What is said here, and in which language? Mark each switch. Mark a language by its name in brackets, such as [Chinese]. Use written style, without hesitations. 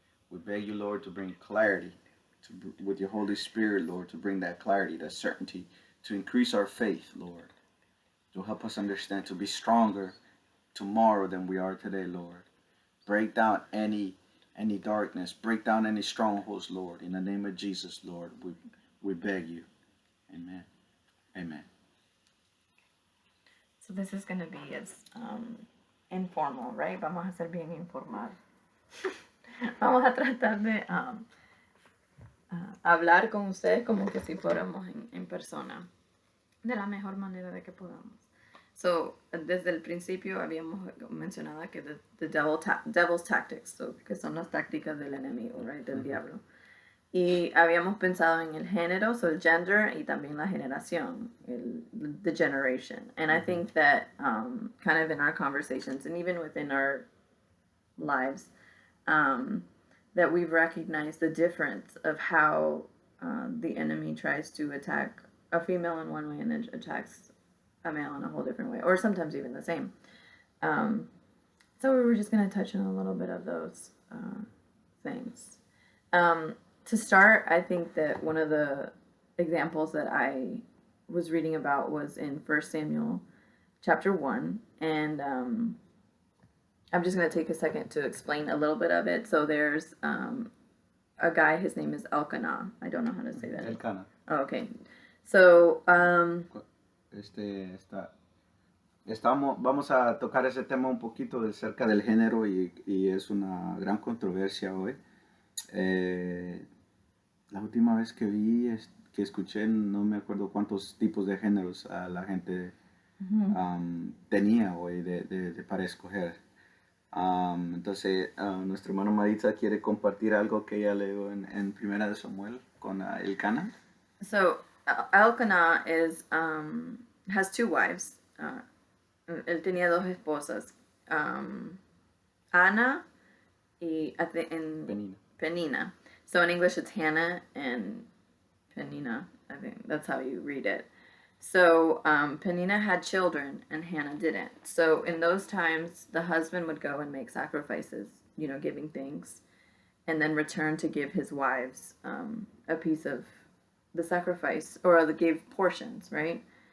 [English] We beg you, Lord, to bring clarity with your Holy Spirit, Lord, to bring that clarity, that certainty, to increase our faith, Lord, to help us understand, to be stronger tomorrow than we are today, Lord. Break down any darkness. Break down any strongholds, Lord. In the name of Jesus, Lord, we beg you. Amen. Amen. So this is going to be as informal, right? [Spanish] Vamos a ser bien informal. Vamos a tratar de hablar con ustedes como que si fuéramos en persona, de la mejor manera de que podamos. So, desde el principio habíamos mencionado que [English] the devil's tactics, [Spanish] so, que son las tácticas del enemigo, right, del diablo. Y habíamos pensado en el género, so el gender, y también la generación, [English] the generation. And I think that kind of in our conversations, and even within our lives, that we've recognized the difference of how the enemy tries to attack a female in one way and then attacks a male in a whole different way, or sometimes even the same. So we were just going to touch on a little bit of those things. To start, I think that one of the examples that I was reading about was in 1 Samuel chapter 1, and I'm just going to take a second to explain a little bit of it. So there's a guy, his name is Elkanah. I don't know how to say that. Elkanah. Oh, okay. So, [Spanish] vamos a tocar ese tema un poquito de cerca del género y es una gran controversia hoy. La última vez que que escuché, no me acuerdo cuántos tipos de géneros la gente tenía hoy para escoger. Entonces, nuestro hermano Maritza quiere compartir algo que ella leyó en Primera de Samuel con Elkanah. [English] So, Elkanah has two wives. [Spanish] Él tenía dos esposas, Ana y Penina. [English] So in English it's Hannah and Penina. I think that's how you read it. So Penina had children and Hannah didn't. So in those times, the husband would go and make sacrifices, giving things, and then return to give his wives a piece of the sacrifice, or gave portions, right?